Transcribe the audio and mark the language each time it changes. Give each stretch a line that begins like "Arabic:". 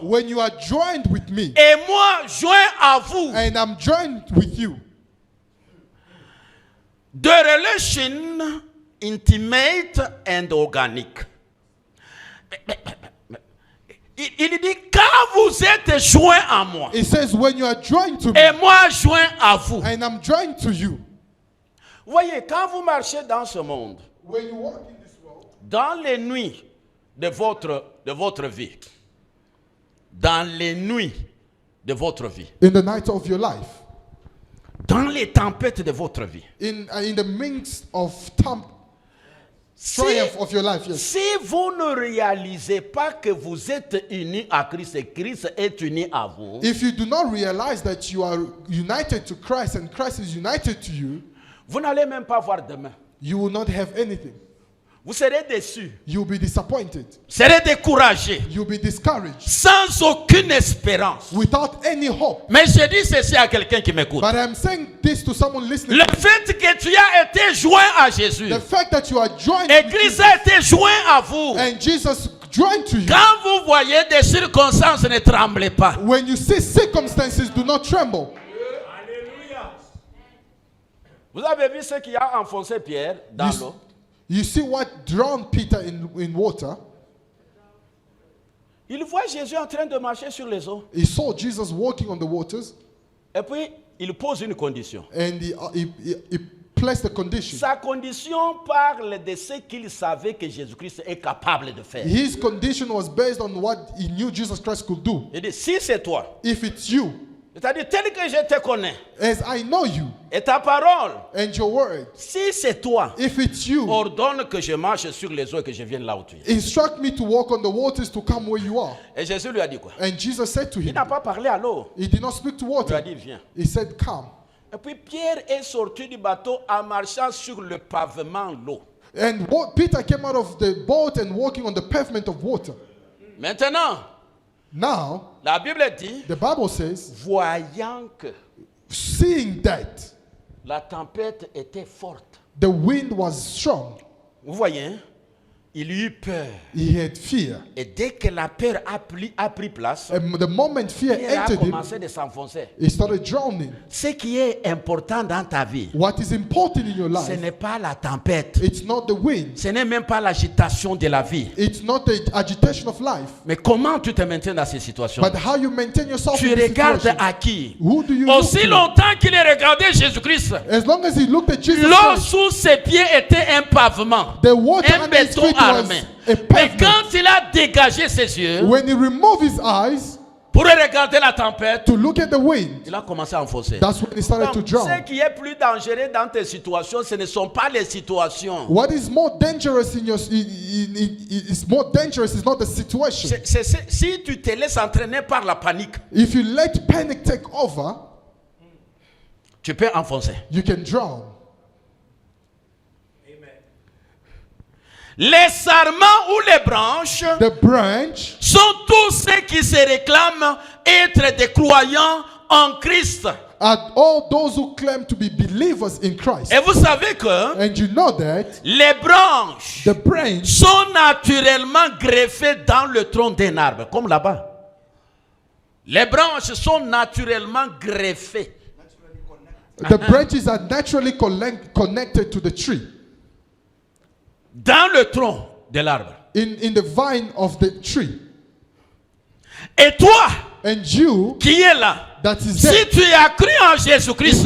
English: When you are joined with me
French: et moi joint à vous,
English: and I'm joined with you, the relation intimate and organic.
French: Il dit quand vous êtes joints à moi
English: it says, when you are joined to
French: et
English: me
French: moi joint à vous.
English: and I'm joined to you.
French: Voyez, quand vous marchez dans ce monde,
English: When you walk in this world,
French: dans les nuits de votre vie, dans les nuits de votre vie,
English: in the night of your life,
French: dans les tempêtes de votre vie,
English: in the midst of
French: si,
English: triumph of your life, yes.
French: si vous ne réalisez pas que vous êtes unis à Christ et Christ est uni à vous,
English: If you do not realize that you are united to Christ and Christ is united to you,
French: vous n'allez même pas voir demain.
English: you will not have anything.
French: Vous serez déçus,
English: You'll be disappointed.
French: serez découragés,
English: You'll be discouraged
French: sans aucune espérance.
English: without any hope.
French: Mais je dis ceci à quelqu'un qui m'écoute.
English: But I'm saying this to someone listening.
French: Le fait que tu as été joint à Jésus
English: The fact that you are joined
French: et
English: with
French: Christ
English: Jesus
French: a été joint à vous,
English: and Jesus joined to you,
French: quand vous voyez des circonstances, ne tremblez pas.
English: when you see circumstances, do not tremble.
French: Vous avez vu ce qui a enfoncé Pierre dans
English: You,
French: l'eau?
English: you see what drowned Peter in water?
French: Il voit Jésus en train de marcher sur les eaux.
English: He saw Jesus walking on the waters
French: Et puis, il pose une condition.
English: and he placed a condition.
French: Sa condition parle de ce qu'il savait que Jésus-Christ est capable de faire.
English: His condition was based on what he knew Jesus Christ could do.
French: Il dit, si c'est toi,
English: If it's you,
French: c'est-à-dire tel que je te connais,
English: as I know you
French: et ta parole,
English: and your word,
French: si c'est toi,
English: if it's you,
French: ordonne que je marche sur les eaux et que je vienne là où tu es.
English: instruct me to walk on the waters to come where you are.
French: Et Jésus lui a dit quoi?
English: And Jesus said to
French: Il
English: him,
French: n'a pas parlé à l'eau.
English: he did not speak to
French: Il lui a
English: water.
French: dit, viens.
English: He said, come.
French: Et puis Pierre est sorti du bateau en marchant sur le pavement l'eau.
English: And Peter came out of the boat and walking on the pavement of water.
French: Maintenant,
English: Now,
French: la Bible dit,
English: the Bible says,
French: voyant que
English: seeing that
French: la tempête était forte.
English: the wind was strong,
French: Vous voyez, hein? Il eut peur.
English: he had fear.
French: Et dès que la peur a pris place,
English: And the moment fear
French: Pierre a
English: entered him,
French: commencé de s'enfoncer.
English: he started drowning.
French: Ce qui est important dans ta vie,
English: What is important in your
French: ce
English: life,
French: n'est pas la tempête.
English: it's not the wind.
French: Ce n'est même pas l'agitation de la vie.
English: It's not the agitation of life,
French: Mais comment tu te maintiens dans ces situations?
English: but how you maintain yourself
French: Tu
English: in this
French: regardes
English: situation.
French: à qui?
English: Who do you look
French: Aussi
English: to?
French: longtemps qu'il est regardé Jésus-Christ,
English: As long as he looked at Jesus
French: l'eau
English: Christ,
French: sous ses pieds était un pavement,
English: the water
French: un
English: under his
French: béton
English: feet was
French: armé.
English: a
French: Mais
English: pavement.
French: quand il a dégagé ses yeux
English: When he removed his eyes
French: pour regarder la tempête,
English: to look at the wind,
French: il a commencé à enfoncer.
English: that's when he started to
French: Donc,
English: drown.
French: ce qui est plus dangereux dans tes situations, ce ne sont pas les situations.
English: What is more dangerous in your is more dangerous is not the situation.
French: Si tu te laisses entraîner par la panique,
English: If you let panic take over,
French: tu peux enfoncer.
English: you can drown.
French: Les sarments ou les branches
English: The branch
French: sont tous ceux qui se réclament être des croyants en Christ.
English: are all those who claim to be believers in Christ.
French: Et vous savez que
English: And you know that
French: les branches
English: the branch
French: sont naturellement greffées dans le tronc d'un arbre, comme là-bas. Les branches sont naturellement greffées.
English: the branches are naturally connected to the tree,
French: Dans le tronc de l'arbre.
English: in the vine of the tree.
French: Et toi,
English: And you
French: qui es là,
English: that is
French: si
English: there,
French: tu as cru en
English: if
French: Jésus-Christ,